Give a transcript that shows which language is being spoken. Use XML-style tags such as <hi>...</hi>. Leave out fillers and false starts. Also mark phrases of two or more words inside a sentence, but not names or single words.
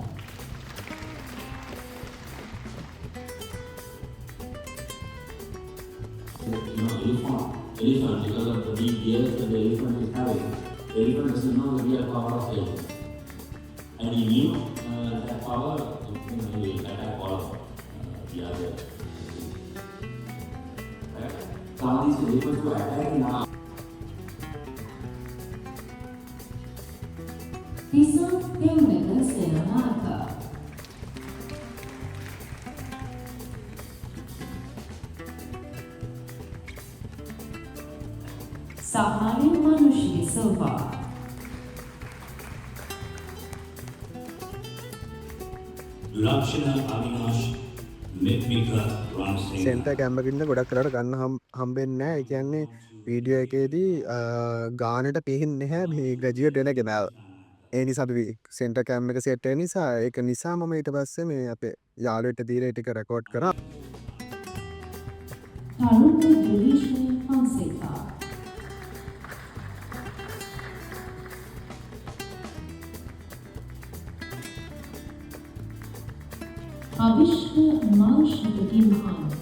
<en>Elephant, because of the big ears that the elephant is having. The elephant doesn't know the real power of it. And he knew that power will attack all of the other. Right? So all these elephants were attacking now. Pisa Pionega Serenata. Sahari Manushi Silva. Lakshana Avinash Mitmika Ramsingh.</en> <si>සෙන්ටර් කැම්පකින්ද ගොඩක් කරට ගන්න හම්බෙන්නේ නැහැ. ඒ කියන්නේ වීඩියෝ එකේදී ගානට පේන්නේ නැහැ මේ ග්‍රැජුවේට් වෙන කෙනාව. ඒ නිසා අපි</si> <en>center cam</en> <si>එක සෙට් වෙන නිසා ඒක නිසා මම ඊට පස්සේ මේ අපේ යාළුවෙක්ට දීලා ඒ ටික රෙකෝඩ් කරා. Taruka Delishme Fonseca. Avishka Manshika Gimhan.</si>